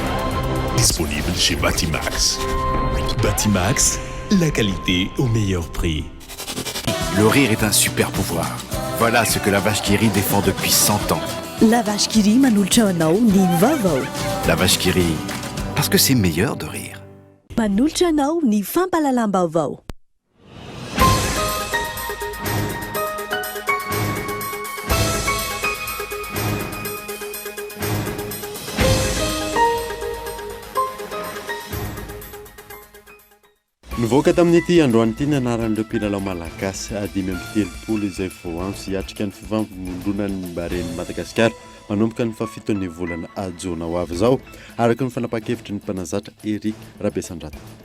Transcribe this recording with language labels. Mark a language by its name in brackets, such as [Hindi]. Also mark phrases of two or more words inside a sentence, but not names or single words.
[French] Disponible chez Batimax. Batimax, la qualité au meilleur prix. Le rire est un super pouvoir. Voilà ce que la vache qui rit défend depuis 100 ans. [Malagasy] La vache qui rit manultra anao Ni Vavo. [French] La vache qui rit, parce que c'est meilleur de rire. [Malagasy] Manultra anao Ni fampalalam-baovao. Nivoaka tamin'ity androany ity ny anaran'ireo mpilalao malagasy 5-telopolo izay vao antso hiatrika ny fifampimondrona ny baren'i Madagasikara manomboka ny fafitony volana Jona ho avy izao araka ny fanapakevitry ny mpanazatra Eric Rabesandrata.